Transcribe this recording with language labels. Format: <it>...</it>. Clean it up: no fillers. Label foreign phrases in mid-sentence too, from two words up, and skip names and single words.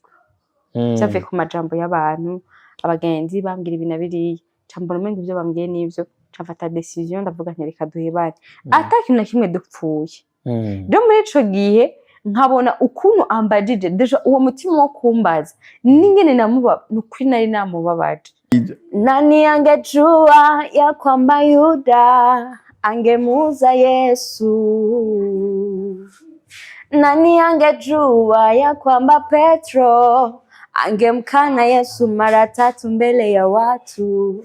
<rn>Vyavuye ku majambo y'abantu, abagenzi bambwira ibi na biriya, cambona umengo ivyo bambwiye n'ivyo, cafata decision ndavuga nti reka duhebane ata kintu na kimwe dupfuye. Rero muri ico gihe nkabona ukuntu ambajije deja uwo mutima wo kumbaza n'ingene nukuri nari namubabaje.</rn> <sw>Nani angejua ya kwamba Yuda angemuuza Yesu, nani angejua ya kwamba Petro angemkana Yesu mara 3 mbele ya watu.</sw>